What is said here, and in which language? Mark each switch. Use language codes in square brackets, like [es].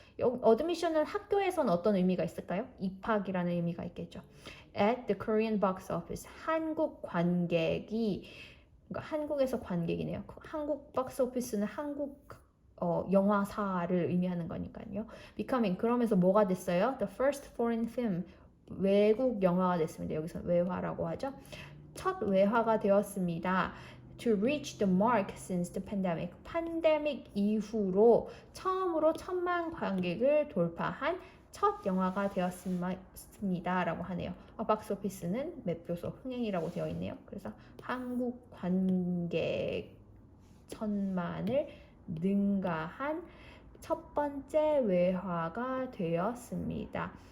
[ko] 어드미션은 학교에선 어떤 의미가 있을까요? 입학이라는 의미가 있겠죠. [en] At the Korean box office, [ko] 한국 관객이 그러니까 한국에서 관객이네요. 한국 박스 오피스는 한국 영화사를 의미하는 거니까요. [en] Becoming [ko] 그러면서 뭐가 됐어요? [en] The first foreign film [ko] 외국 영화가 됐습니다. 여기서 외화라고 하죠. 첫 외화가 되었습니다. [en] To reach the mark since the pandemic. [ko] 팬데믹 이후로 처음으로 1,000만 관객을 돌파한 첫 영화가 되었습니다. 라고 하네요. 박스 오피스는 매표소 흥행이라고 되어 있네요. 그래서 한국 관객 1,000만을 능가한 첫 번째 외화가 되었습니다.